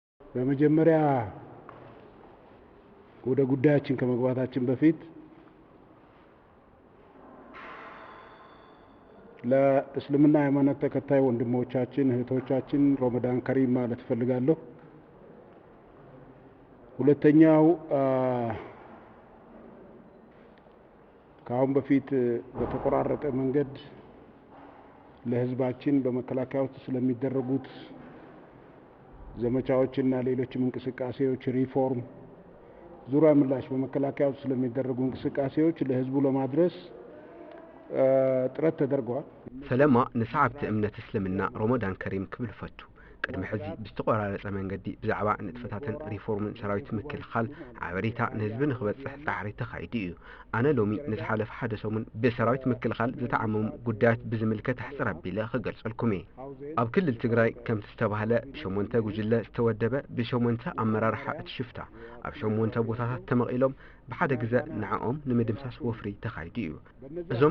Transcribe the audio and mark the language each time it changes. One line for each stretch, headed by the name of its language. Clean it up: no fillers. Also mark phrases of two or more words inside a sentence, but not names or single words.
Amharic: በመጀመሪያ ወደ ጉዳያችን ከመግባታችን በፊት ለእስልምና ሃይማኖት ተከታይ ወንድሞቻችን እህቶቻችን
Arabic: رمضان كريم
Amharic: ማለት ፈልጋለሁ። ሁለተኛው ከአሁን በፊት በተቆራረጠ መንገድ ለህዝባችን በመከላከያ ውስጥ ስለሚደረጉት ዘመቻዎችና ሌሎችም እንቅስቃሴዎች ሪፎርም ዙሪያ ምላሽ በመከላከያ ውስጥ ስለሚደረጉ እንቅስቃሴዎች ለህዝቡ ለማድረስ ጥረት ተደርጓል።
Tigrinya: ሰለማ ንሰዓብቲ እምነት እስልምና
Arabic: رمضان كريم
Tigrinya: ክብል ፈቱ ቅድሚ ሕዚ ብዝተቆራረፀ መንገዲ ብዛዕባ ንጥፈታትን ሪፎርምን ሰራዊት ምክልኻል ሓበሬታ ንህዝቢ ንኽበፅሕ ፃዕሪ ተኻይዱ እዩ። ኣነ ሎሚ ንዝሓለፈ ሓደ ሰሙን ብሰራዊት ምክልኻል ዝተዓመሙ ጉዳያት ብዝምልከት ኣሕፅር ኣቢለ ክገልፀልኩም እየ። ኣብ ክልል ትግራይ ከምቲ ዝተባህለ ብሸሞንተ ጉጅለ ዝተወደበ ብሸሞንተ ኣመራርሓ እቲ ሽፍታ ኣብ ሸሞንተ ቦታታት ተመቒሎም ብሓደ ግዜ ንዓኦም ንምድምሳስ ወፍሪ ተኻይዱ እዩ። እዞም